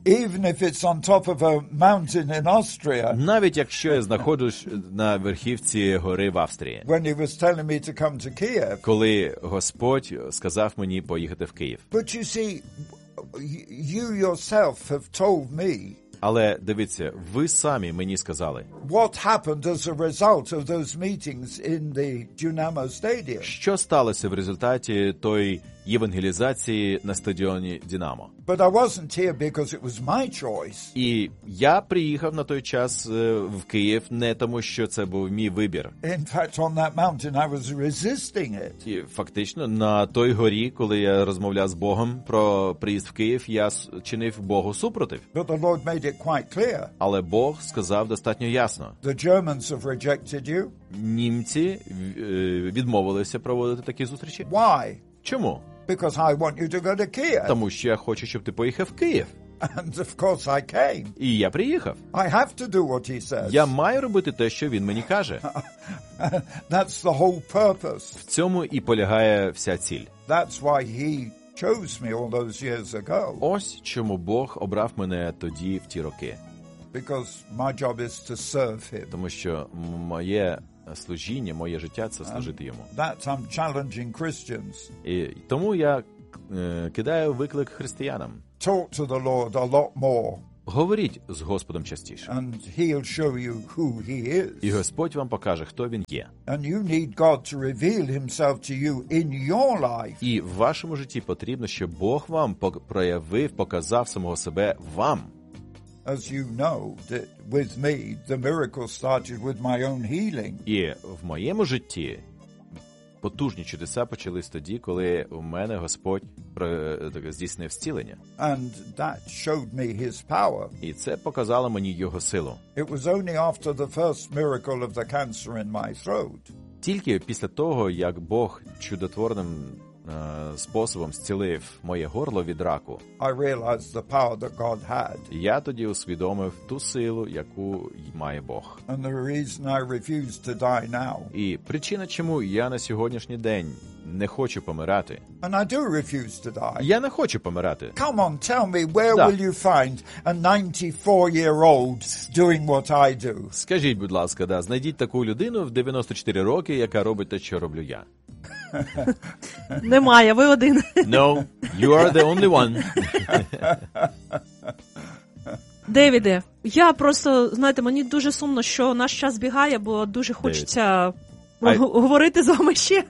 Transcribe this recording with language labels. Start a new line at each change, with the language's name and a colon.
English: Even if it's on top of a mountain in Austria.
Ukrainian: Навіть якщо я знаходжусь на верхівці гори в Австрії.
English: When he was telling me to come to Kiev.
Ukrainian: Коли Господь сказав мені поїхати в Київ.
English: But you see, you yourself have told me.
Ukrainian: Але дивіться, ви самі мені сказали.
English: What happened as a result of those meetings in the Dynamo Stadium?
Ukrainian: Що сталося в результаті тої євангелізації на стадіоні Динамо?
English: But I wasn't here because it was my choice.
Ukrainian: І я приїхав на той час в Київ не тому, що це був мій вибір.
English: In fact, on that mountain I was resisting it.
Ukrainian: І фактично на той горі, коли я розмовляв з Богом про приїзд в Київ, я чинив Богу супротив.
English: But the Lord made it quite clear.
Ukrainian: Але Бог сказав достатньо ясно.
English: The Germans have rejected you.
Ukrainian: Німці відмовилися проводити такі зустрічі.
English: Why?
Ukrainian: Чому?
English: Because I want you to go to Kiev.
Ukrainian: Тому що я хочу, щоб ти поїхав в Київ.
English: And of course I came.
Ukrainian: І я приїхав.
English: I have to do what he says.
Ukrainian: Я маю робити те, що він мені каже.
English: That's the whole purpose.
Ukrainian: В цьому і полягає вся ціль.
English: That's why he chose me all those years ago.
Ukrainian: Ось чому Бог обрав мене тоді в ті роки.
English: Because my job is to serve him.
Ukrainian: Тому що моє служіння, моє життя – це служити йому.
English: I'm challenging Christians.
Ukrainian: І тому я кидаю виклик християнам.
English: Talk to the Lord a lot more.
Ukrainian: говоріть з Господом частіше.
English: And he'll show you who he is.
Ukrainian: І Господь вам покаже, хто він є.
English: And you need God to reveal himself to you in your life.
Ukrainian: І в вашому житті потрібно, щоб Бог вам проявив, показав самого себе вам.
English: As you know, that with me the miracle started with my own healing.
Ukrainian: І в моєму житті потужні чудеса почались тоді, коли у мене Господь здійснив зцілення.
English: And that showed me his power.
Ukrainian: І це показало мені його силу.
English: It was only after the first miracle of the cancer in my throat.
Ukrainian: Тільки після того, як Бог чудотворним способом зцілив моє горло від раку,
English: I realized the power that God had.
Ukrainian: Я тоді усвідомив ту силу, яку має Бог.
English: And the reason I refuse to die now.
Ukrainian: І причина, чому я на сьогоднішній день не хочу помирати.
English: And I do refuse to die.
Ukrainian: Я не хочу помирати.
English: Come on, tell me, where will you find a 94-year-old doing what I do?
Ukrainian: Скажіть, будь ласка, да, знайдіть таку людину в 94 роки, яка робить те, що роблю я. Немає, ви один.
English: No, you are the only one.
Ukrainian: Девіде, я просто, знаєте, мені дуже сумно, що наш час бігає, бо дуже хочеться говорити з вами ще.